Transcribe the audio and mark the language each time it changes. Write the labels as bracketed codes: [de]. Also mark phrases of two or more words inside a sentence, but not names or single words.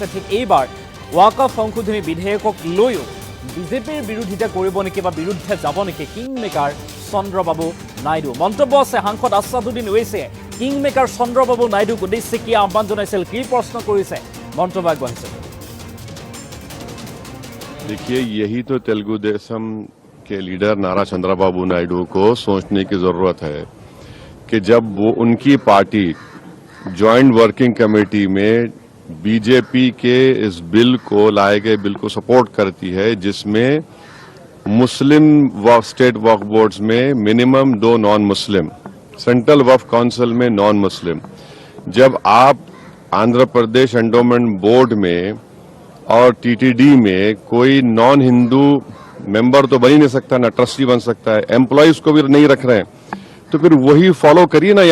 [as] ঠিক এইবাৰ ৱাকফ সংশোধনী বিধেয়কক লৈও বিজেপিৰ বিৰোধিতা কৰিব নেকি বা বিৰুদ্ধে যাব নেকি [en] king maker [as] চন্দ্ৰবাবু নাইডু? মন্তব্য আছে সাংসদ আছাদুদ্দিন ওৱেইছিয়ে। [en] king maker [as] চন্দ্ৰবাবু নাইডুক উদ্দেশ্যে কি আহ্বান জনাইছিল, কি প্ৰশ্ন কৰিছে, মন্তব্য আগবঢ়াইছে। [hi] देखिए, यही तो तेलुगु देशम के लीडर नारा चंद्रबाबू नायडू को सोचने की जरूरत है कि जब वो उनकी पार्टी [en] joint working [hi] कमेटी में बीजेपी के इस बिल को लाए गए बिल को सपोर्ट करती है, जिसमें मुस्लिम स्टेट वक्फ बोर्ड्स में [en] minimum 2 non Muslim, [hi] सेंट्रल वक्फ काउंसिल में [en] non Muslim, [hi] जब आप आंध्र प्रदेश एंडोमेंट बोर्ड में और टीटीडी में कोई [en] non Hindu member [hi] तो बन ही नहीं सकता, ना ट्रस्टी बन सकता है, एम्प्लॉइज को भी नहीं रख रहे हैं, तो फिर वही फॉलो करिए ना।